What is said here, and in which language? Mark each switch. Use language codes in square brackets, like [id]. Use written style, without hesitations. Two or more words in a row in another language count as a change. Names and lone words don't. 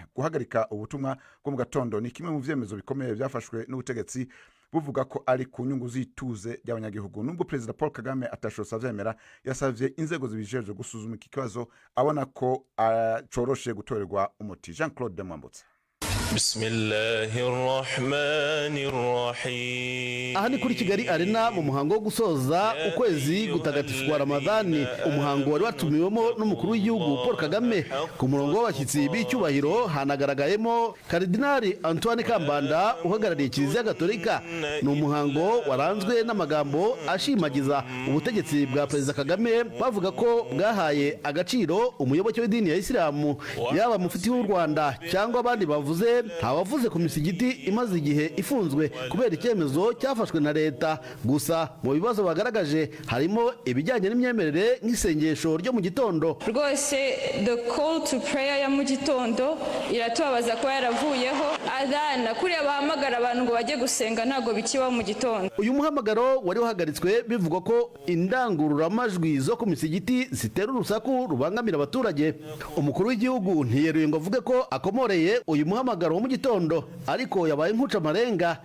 [rn] Guhagarika ubutumwa bwo mu gatondo ni kimwe mu vyemezo bikomeye byafashwe n'ubutegetsi buvuga ko ari ku nyungu zituze y'abanyagihugu. Nubwo President Paul Kagame atashobora vyemera, yasavye inzego zibijeje gusuzuma iki kibazo abona ko coroshe gutorerwa umuti. Jean-Claude Mwambutsa. [ar] بسم الله الرحمن الرحيم. [rw] Aha ni kuri Kigali Arena mu muhango wo gusoza ukwezi gutagatifu kwa Ramadani, umuhango wari watumiwemo n'umukuru w'igihugu Paul Kagame. Ku murongo w'abashyitsi b'icyubahiro hanagaragayemo Kardinali Antoine Kambanda uhagarariye Kiliziya Gatolika. Ni umuhango waranzwe n'amagambo ashimagiza ubutegetsi bwa Perezida Kagame, bavuga ko bwahaye agaciro umuyoboke w'idini ya Isilamu, yaba mufti w'u Rwanda cyangwa abandi bavuze. Ntawavuze ku misigiti imaze igihe ifunzwe kubera icyemezo cyafashwe na leta. Gusa mu bibazo bagaragaje harimo ibijyanye n'imyemerere nk'isengesho ryo mu gitondo. Rwose [en] the call to prayer [rw] ya mu gitondo iratubabaza ko yaravuyeho. Adana kuriya bahamagara abantu ngo bajye gusenga ntago bikiba mu gitondo. Uyu muhamagaro wari uhagaritswe bivugwa ko indangururamajwi zo ku misigiti zitera urusaku rubangamira abaturage. Umukuru w'igihugu ntiyeruye ngo avuge ko akomoreye uyu muhamagaro wo mu gitondo, ariko yabaye nkuca amarenga.